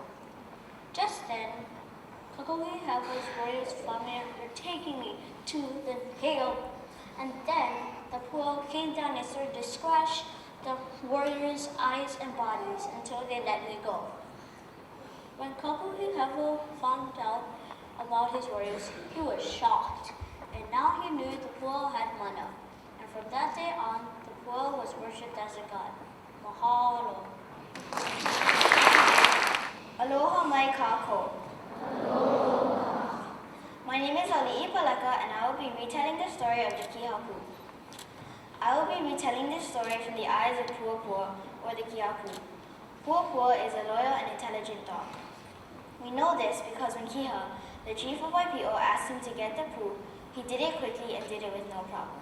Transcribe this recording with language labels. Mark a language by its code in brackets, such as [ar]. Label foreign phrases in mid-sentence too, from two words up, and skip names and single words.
[en] Just then, Kamehameha's warriors from there were taking me to the hail, and then the pool came down and started to scratch the warriors' eyes and bodies until they let me go. When Kamehameha found out about his warriors, he was shocked, and now he knew the pool had mana. And from that day on, the pool was worshipped as a god. Mahalo. [haw] Aloha mai kako. [en] My name is Hawaiʻi Palaka, and I will be retelling the story of the Kihapu. I will be retelling this story from the eyes of Puapua, or the Kihapu. Puapua is a loyal and intelligent dog. We know this because when Kiha, the chief of Waipi'o, asked him to get the poo, he did it quickly and did it with no problem.